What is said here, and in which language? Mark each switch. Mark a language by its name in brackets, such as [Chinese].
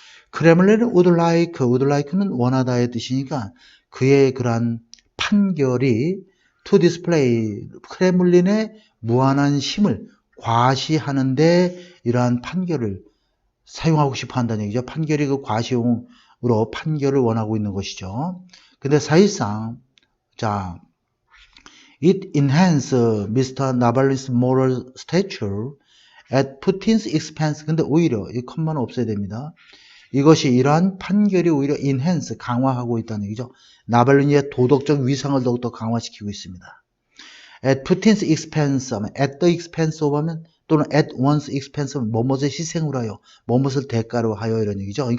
[Korean] 크렘린은 [English] would like [Korean] 는 원하다의 뜻이니까 그의 그러한 판결이 [English] to display [Korean] 크렘린의 무한한 힘을 과시하는데 이러한 판결을 사용하고 싶어 한다는 얘기죠. 판결이 그 과시용으로 판결을 원하고 있는 것이죠. 근데 사실상 [English] it enhance Mr. Navalny's moral stature at Putin's expense. [Korean] 근데 오히려 이 컴마는 없어야 됩니다. 이것이 이러한 판결이 오히려 enhance 강화하고 있다는 얘기죠. 나발로니의 도덕적 위상을 더욱더 강화시키고 있습니다. [English] At Putin's expense [Korean] 하면 [English] at the expense of [Korean] 하면 또는 [English] at one's expense [Korean] 하면 뭐뭇을 희생으로 하여 뭐뭇을 대가로 하여 이런 얘기죠.